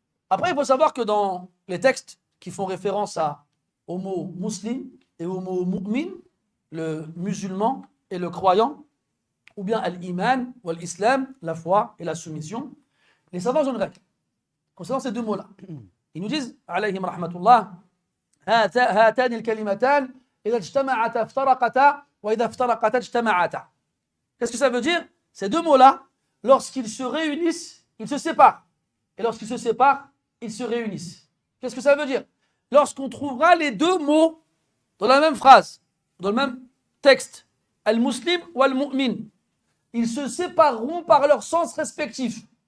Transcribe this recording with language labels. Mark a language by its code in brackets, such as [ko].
[fr] Après, il faut savoir que dans les textes qui font référence au mot muslim et au mot mu'min, le musulman et le croyant, ou bien al-iman ou al-islam, la foi et la soumission, les savants ont une règle concernant ces 2 mots-là. Ils nous disent, alayhim rahmatullah, [ar] هاتان الكلمتان إذا اجتمعتا افترقتا وإذا افترقتا اجتمعتا. [fr] Qu'est-ce que ça veut dire? Ces 2 mots-là, lorsqu'ils se réunissent, ils se séparent. Et lorsqu'ils se séparent, ils se réunissent. Qu'est-ce que ça veut dire? Lorsqu'on trouvera les 2 mots dans la même phrase, dans le même texte, al-muslim ou al-mu'min, ils se sépareront par leur sens respectif.